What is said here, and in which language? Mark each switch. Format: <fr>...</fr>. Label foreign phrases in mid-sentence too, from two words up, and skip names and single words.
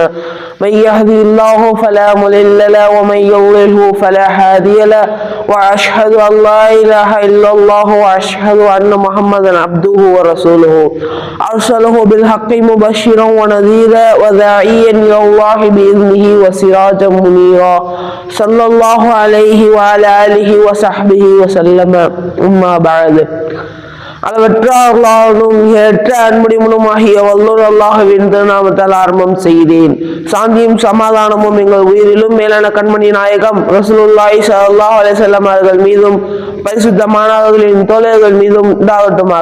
<ar>من يهدي الله فلا مضل له ومن يضلله فلا هادي له، وأشهد أن لا إله إلا الله وأشهد أن محمدا عبده ورسوله أرسله بالحق مبشرا ونذيرا وداعيا إلى الله بإذنه وسراجا منيرا صلى الله عليه وعلى آله وصحبه وسلم. أما بعد.</ar> <ta>அளவற்ற அல்லாஹ்வும் ஏற்ற அன்புடையவனுமாகிய வல்லோர் அல்லாஹ்வின் திருநாமத்தால் ஆரம்பம் செய்தேன். சாந்தியும் சமாதானமும் எங்கள் உயிரிலும் மேலான கண்மணி நாயகம்</ta> <ar>رسول الله صلى الله عليه وسلم</ar> <ta>அவர்கள் மீதும் பரிசுத்தமானவர்களின் தோழர்கள் மீதும் உண்டாகட்டுமாக.</ta>